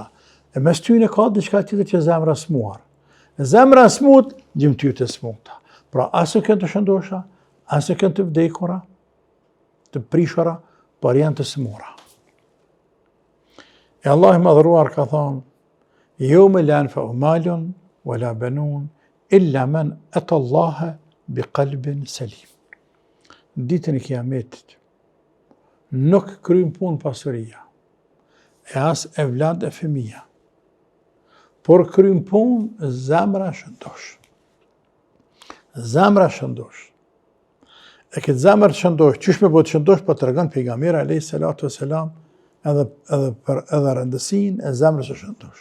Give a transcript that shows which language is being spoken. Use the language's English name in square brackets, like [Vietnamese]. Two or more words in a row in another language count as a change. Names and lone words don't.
[Albanian] E mes tyne ka diçka tjetër që zemra smuar. Zemra smut, gjymtyrët e smuta. Pra, asë kënë të shëndosha, asë kënë të vdekura, të prishura, por janë të smura. Allah i madhëruar ka thonë: [Arabic] "يوم لا ينفع مال ولا بنون إلا من أتى الله بقلب سليم. [Albanian] Ditën e kiametit nuk kryen punë pasuria, e as evlad e fëmija, por kryen punë zemra shëndosh. Zemra shëndosh. E këtë zemër të shëndosh, qysh me të shëndosh, po të regon pejgamberi [Arabic] عليه الصلاة والسلام [Albanian] edhe rëndësinë e zemrës së shëndosh.